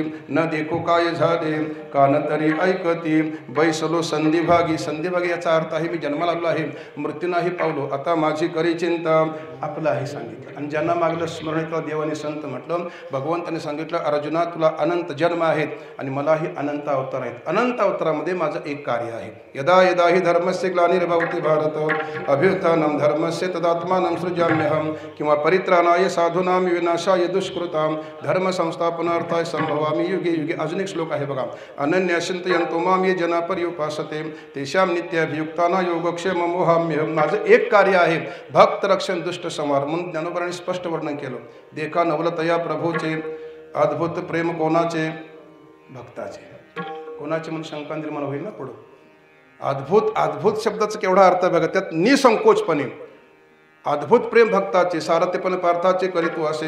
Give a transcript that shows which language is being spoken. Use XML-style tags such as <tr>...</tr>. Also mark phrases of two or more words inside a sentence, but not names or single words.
<mr>न देखो काय झाले कान तरी ऐकती, बैसलो संधिभागी. संधिभागी याचा अर्थ आहे मी जन्माला आलो आहे, मृत्यू नाही पावलो, आता माझी करी चिंता. आपलं आहे सांगितलं. आणि ज्यांना मागलं स्मरण केलं देवाने संत म्हटलं. भगवंताने सांगितलं, अर्जुना तुला अनंत जन्म आहेत आणि मलाही अनंत अवतार आहेत. अनंत अवतारामध्ये माझं एक कार्य आहे.</mr> <sa>यदा यदा हि धर्मस्य ग्लानिर्भवति भारत अभ्युत्थानं धर्मस्य तदात्मानं सृजाम्यहं, किंवा परित्राणाय साधूनां विनाशाय दुष्कृतां धर्म संस्थापनार्थाय संभवामि युगे युगे.</sa> <mr>अजून एक श्लोक आहे बघा.</mr> <sa>अनन्यचिंतयन्तो मां ये जना पर्युपासते तेषां नित्याभियुक्तानां योगक्षेम मोहाम्यहं.</sa> <mr>माझं एक कार्य आहे, भक्त रक्षण दुष्ट संहार. म्हणून ज्ञानोबांनी स्पष्ट वर्णन केलं. देखा नवलतया प्रभूचे अद्भुत प्रेम कोणाचे, भक्ताचे. कोणाचे म्हणून शंका निर्माण होईल ना पुढं. अद्भुत, अद्भुत शब्दाचा केवढा अर्थ बघा. त्यात निसंकोचपणे अद्भुत प्रेम भक्ताचे, सारथेपण पार्थाचे करीतू असे.</mr>